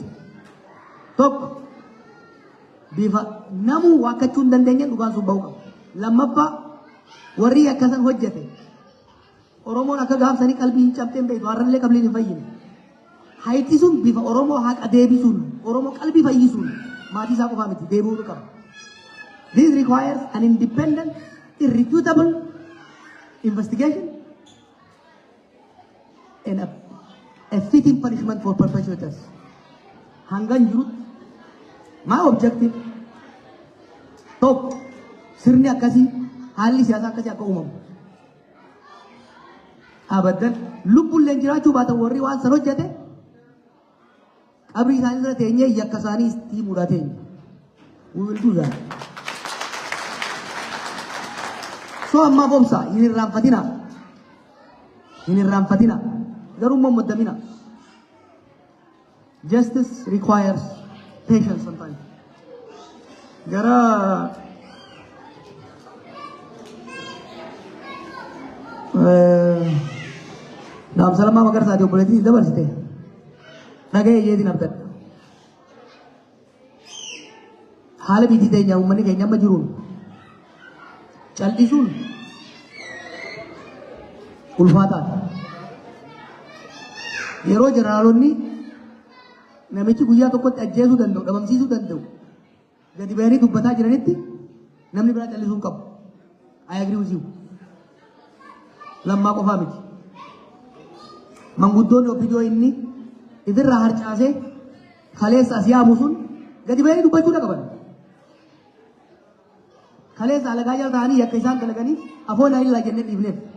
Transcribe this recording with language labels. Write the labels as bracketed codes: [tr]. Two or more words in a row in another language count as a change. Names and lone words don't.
[om] Tokko bifa namuu waakkachuu hin dandeenye dhugaan sun bahuu qaba. Lammaffaa warri akkasan hojjete Oromoon akka gaafsanii qalbii hin cabteen beektu har'allee qalbiin hin fayyine. Hayxisuun bifa Oromoo haqa deebisuun Oromoo qalbii fayyisuun maatii isaa qofaa miti deebi'uu qaba. [en] This requires an independent, irrefutable investigation and a fitting punishment for perpetrators. [om] Hangan jirut [en] my objective [om] tokko sirni akkasii haalli siyaasaa akkasii akka uumamu. Abadan lubbulleen jiraachuu baatan warri waan san hojjete qabrii isaanii irra teenyee yakka isaanii itti mudateen. [en] We will do that. [om] So amma bomsa hin irraanfatina. Hin irraanfatina. Garuu immoo muddamina. [en] Justice requires patience sometimes. [om] Gara Naam Salama Magarsaa di obboleettii dabarsite dhaga'ee yeetiin abdadha. Haala biyyi teenya uummanni keenya amma jiruun cal'isuun ulfaataadha. Yeroo jeneraalonni namichi guyyaa tokkotti ajjeesuu danda'u, dhabamsiisuu danda'u gadi ba'anii dubbataa jiranitti namni biraa cal'isuu hin qabu. [en] I agree with you. [om] Lammaa qofaa miti. Manguddoonni obbidoo inni ifirraa harcaasee kaleessa as yaamu sun gadi ba'anii dubbachuudha qaban. Kaleessa alagaa jala ta'anii yakka isaan dalaganii afoo naa illaa jennee dhiifneef.